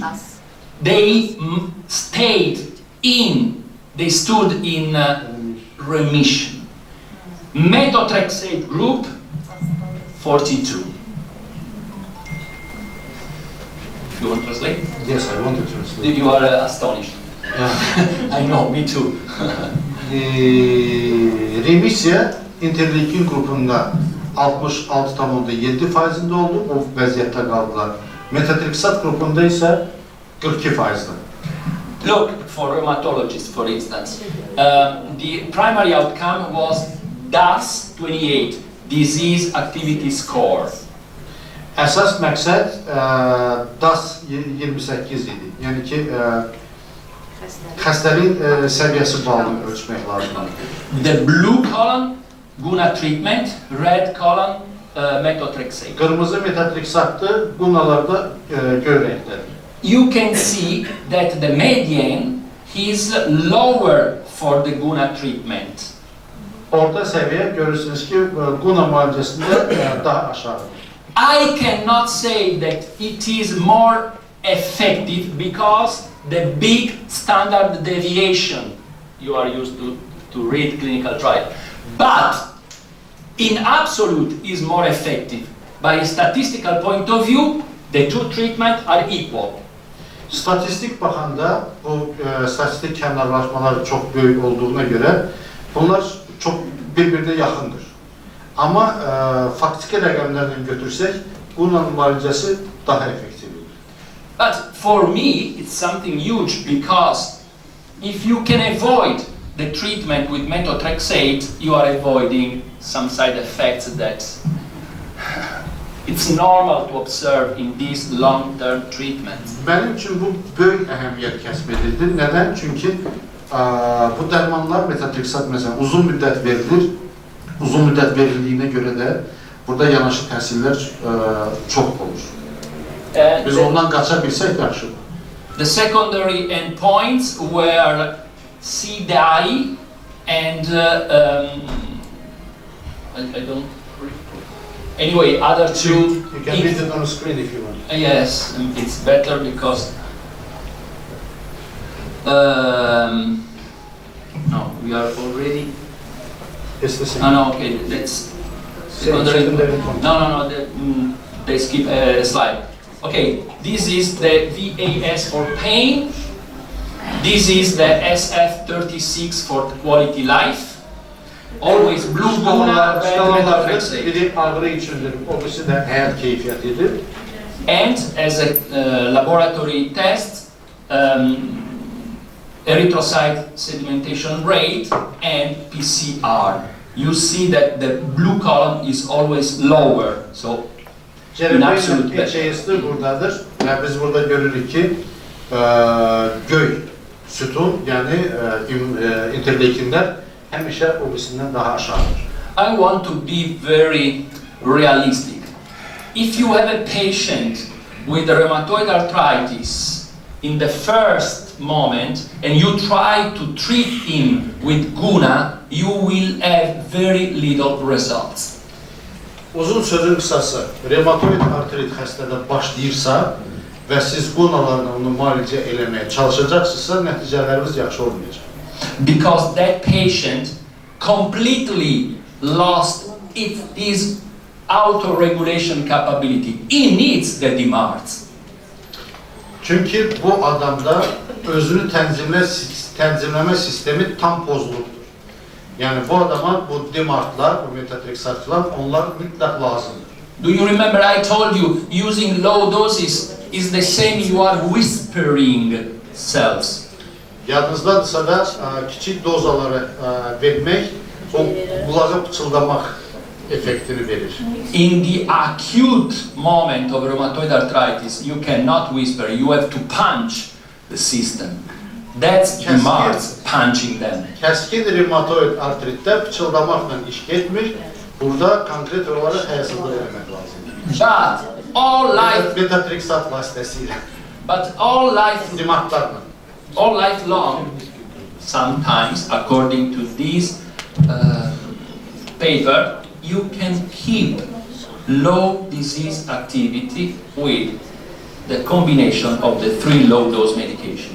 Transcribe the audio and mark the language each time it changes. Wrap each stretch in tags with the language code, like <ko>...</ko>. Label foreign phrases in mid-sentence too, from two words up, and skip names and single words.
<en>They stood in remission. Methotrexate group 42. You want to translate? Yes, I want to translate. You are astonished. Yeah. I know, me too.</en> <az>Remisiya interleukin qrupunda 66,7%'ində oldu, o vəziyyətdə qaldılar. Metatrexat qrupunda isə 42%'da.</az> <en>Look, for rheumatologists, for instance, the primary outcome was DAS-28, Disease Activity Score.</en> <az>Əsas məqsəd DAS-28 idi. Yəni ki, xəstəliyin səviyyəsi balını ölçmək lazımdır.</az> <en>The blue column, GUNA treatment, red column, methotrexate.</en> <az>Qırmızı metatrexatdır, GUNA'larda göy rəngdədir.</az> <en>You can see that the median is lower for the GUNA treatment.</en> <az>Orta səviyyə görürsünüz ki, GUNA müalicəsində daha aşağıdır.</az> <en>I cannot say that it is more effective because the big standard deviation you are used to read clinical trial. But in absolute is more effective. By a statistical point of view, the two treatments are equal.</en> <az>Statistik baxanda bu statistik kənarlaşmalar çox böyük olduğuna görə bunlar çox bir-birinə yaxındır. Amma faktiki rəqəmlərdən götürsək, GUNA müalicəsi daha effektivdir.</az> <en>But for me, it's something huge because if you can avoid the treatment with methotrexate, you are avoiding some side effects that it's normal to observe in these long-term treatments.</en> <az>Mənim üçün bu böyük əhəmiyyət kəsb edildi. Nədən? Çünki bu dərmanlar metatrexat məsələn uzun müddət verilir. Uzun müddət verildiyinə görə də burada yanaşı təsirlər çox olur. Biz ondan qaça bilsək yaxşıdır.</az> <en>The secondary endpoints were CDI and I don't. Anyway, other two. You can read it on the screen if you want. Yes, it's better because. No, we are already. It's the same. No, okay, that's secondary. No, they skip a slide. Okay, this is the VAS for pain. This is the SF36 for quality life. Always blue GUNA, red methotrexate.</en> <az>Biri ağrı üçündür, obisi də həyat keyfiyyətidir.</az> <en>And as a laboratory test, erythrocyte sedimentation rate and PCR. You see that the blue column is always lower. So in absolute</en> <az>HAS-də buradadır və biz burada görürük ki, göy sütun, yəni interleukinlər həmişə obisindən daha aşağıdır.</az> <en>I want to be very realistic. If you have a patient with rheumatoid arthritis in the first moment and you try to treat him with GUNA, you will have very little results.</en> <az>Uzun sözün qısası, rheumatoid artrit xəstədə başlayırsa və siz GUNA-larla onu müalicə eləməyə çalışacaqsınızsa, nəticələrimiz yaxşı olmayacaq.</az> <en>Because that patient completely lost his auto-regulation capability. He needs the DMARDs.</en> <az>Çünki bu adamda özünü tənzimləmə sistemi tam pozulubdur. Yəni bu adama bu DMARDlar, bu metatrexatlar, onlar mütləq lazımdır.</az> <en>Do you remember I told you using low doses is the same you are whispering cells?</en> <az>Yadınızdadırsa da kiçik dozaları vermək, o qulağa pıçıldamaq effektini verir.</az> <en>In the acute moment of rheumatoid arthritis, you cannot whisper, you have to punch the system. That's DMARDs punching them.</en> <az>Kəskin rheumatoid artritdə pıçıldamaqla iş getmir, burada konkret olaraq həyasızlıq eləmək lazımdır.</az> <en>But all life,</en> <az>Metatrexat vasitəsilə,</az> <en>but all life,</en> <az>DMARDlarla.</az> <en>all life long, sometimes, according to this paper, you can keep low disease activity with the combination of the 3 low-dose medications.</en>